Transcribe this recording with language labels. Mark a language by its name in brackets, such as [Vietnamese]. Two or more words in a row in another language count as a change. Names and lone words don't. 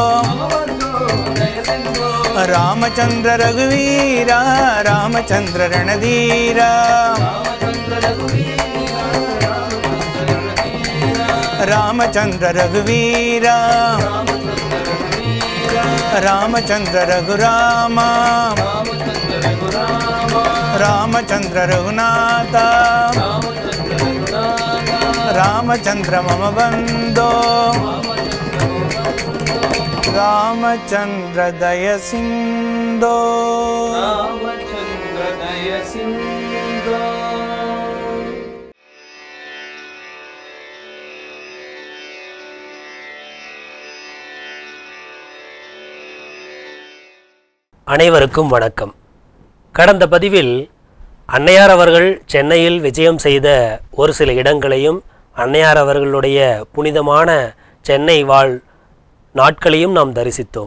[Sanskrit] रामचंद्र रघुवीरा रामचंद्र रणधीरा रामचंद्र रघुवीरा रामचंद्र रघुरामा रामचंद्र रघुनाथ रामचंद्र मम बंधो रामचंद्र दय सिंधो रामचंद्र दय सिंधो [Tamil] அனைவருக்கும் வணக்கம். கடந்த பதிவில் அன்னையார் அவர்கள் சென்னையில் விஜயம் செய்த ஒரு சில இடங்களையும் அன்னையார் அவர்களுடைய புனிதமான சென்னை வாழ் நாட்களையும் நாம் தரிசித்தோம்.